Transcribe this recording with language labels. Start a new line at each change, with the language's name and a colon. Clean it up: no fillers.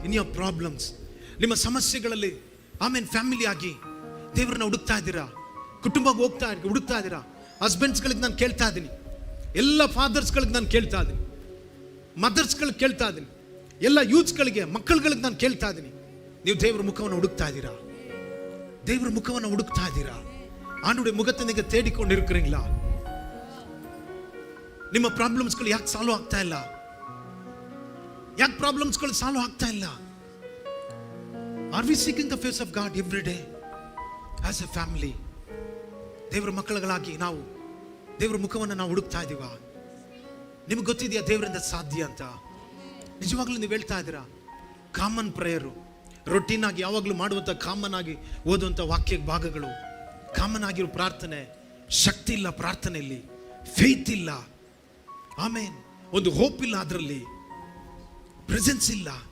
English: in your problems,
Kannada: ನಿಮ್ಮ ಸಮಸ್ಯೆಗಳಲ್ಲಿ, ಆಮೇನ್, family ಆಗಿ ದೇವರನ್ನ ಹುಡುಕ್ತಾ ಇದ್ದೀರಾ? ಕುಟುಂಬಕ್ಕೆ ಹುಡುಕ್ತಾ ಇದ್ದೀರಾ? ಹಸ್ಬೆಂಡ್ಸ್ಗಳಿಗೆ ನಾನು ಕೇಳ್ತಾ ಇದ್ದೀನಿ, ಎಲ್ಲ ಫಾದರ್ಸ್ಗಳಿಗೆ ನಾನು ಕೇಳ್ತಾ ಇದ್ದೀನಿ, ಮದರ್ಸ್ಗಳಿಗೆ ಕೇಳ್ತಾ ಇದ್ದೀನಿ, ಎಲ್ಲ ಯೂತ್ಸ್ಗಳಿಗೆ, ಮಕ್ಕಳುಗಳಿಗೆ ನಾನು ಕೇಳ್ತಾ ಇದ್ದೀನಿ, ನೀವು ದೇವರ ಮುಖವನ್ನು ಹುಡುಕ್ತಾ ಇದ್ದೀರಾ? ದೇವರ ಮುಖವನ್ನು ಹುಡುಕ್ತಾ ಇದ್ದೀರಾ?
Tamil: ಆಂಡುடைய முகத்தை நீங்க தேடிக்கொண்டு இருக்கிறீங்களா?
Kannada: ನಿಮ್ಮ ಪ್ರಾಬ್ಲಮ್ಸ್ಗಳು ಯಾಕೆ ಸಾಲ್ವ್ ಆಗ್ತಾ ಇಲ್ಲ? ಯಾಕೆ ಪ್ರಾಬ್ಲಮ್ಸ್ಗಳು ಸಾಲ್ವ್ ಆಗ್ತಾ ಇಲ್ಲ?
English: Are we seeking the face of God every day as a family?
Kannada: ದೇವರ ಮಕ್ಕಳುಗಳಾಗಿ ನಾವು ದೇವರ ಮುಖವನ್ನು ನಾವು ಹುಡುಕ್ತಾ ಇದೀವಾ? ನಿಮಗೆ ಗೊತ್ತಿದೆಯಾ ದೇವರಿಂದ ಸಾಧ್ಯ ಅಂತ? ನಿಜವಾಗ್ಲೂ ನೀವು ಹೇಳ್ತಾ ಇದ್ದೀರಾ? ಕಾಮನ್ ಪ್ರೇಯರು, ರೊಟೀನ್ ಆಗಿ ಯಾವಾಗಲೂ ಮಾಡುವಂಥ, ಕಾಮನ್ ಆಗಿ ಓದುವಂಥ ವಾಕ್ಯ ಭಾಗಗಳು, ಕಾಮನ್ ಆಗಿರೋ ಪ್ರಾರ್ಥನೆ, ಶಕ್ತಿ ಇಲ್ಲ ಪ್ರಾರ್ಥನೆಯಲ್ಲಿ, ಫೇತ್ ಇಲ್ಲ, ಆಮೇನ್, ಒಂದು ಹೋಪ್ ಇಲ್ಲ, ಅದರಲ್ಲಿ ಪ್ರೆಸೆನ್ಸ್ ಇಲ್ಲ.